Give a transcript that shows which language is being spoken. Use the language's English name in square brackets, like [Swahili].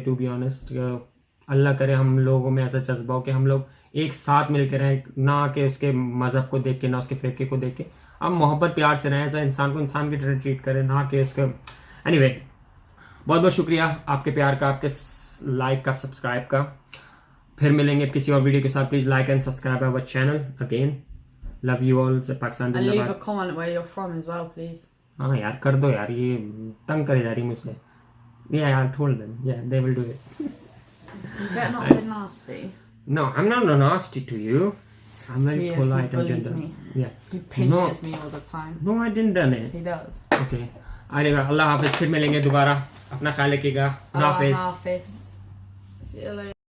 [English] to be honest, [Hindi] अल्लाह करे हम लोगों में ऐसा जज्बा हो कि हम लोग एक साथ मिलकर रहें, ना कि उसके मज़हब को देख के, ना उसके फ़िरके को देख के। अब मोहब्बत प्यार से रहें, ऐसा इंसान को इंसान की तरह ट्रीट करें, ना कि उसके। एनीवे, बहुत बहुत शुक्रिया आपके प्यार का, आपके लाइक का, सब्सक्राइब का। फिर मिलेंगे किसी और वीडियो के साथ। [English] Please like and subscribe our channel. Again love you all. [Hindi] Pakistan जिंदाबाद। [English] leave a comment where you're from as well, please. [Hindi] हाँ यार कर दो यार, ये तंग करे जा रही मुझसे। [English] यार told them, yeah, they will do it. You better not be nasty. No, I'm not nasty to you. I'm very polite and gentle. Me. Yeah. He pinches me all the time. No, I didn't done it. He does. Okay. [Hindi] अल्लाह हाफिज़, फिर मिलेंगे दोबारा। अपना ख्याल रखिएगा। अल्लाह हाफिज़। [English] See you later.